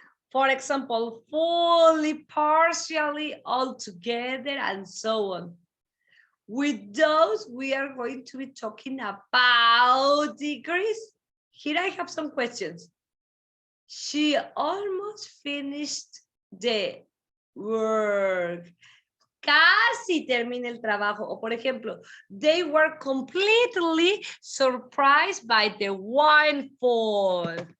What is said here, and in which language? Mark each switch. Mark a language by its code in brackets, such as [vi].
[en] For example, fully, partially, altogether, and so on. With those, we are going to be talking about degrees. Here I have some questions. She almost finished the work. [es] Casi termina el trabajo. O por ejemplo, [en] they were completely surprised by the windfall.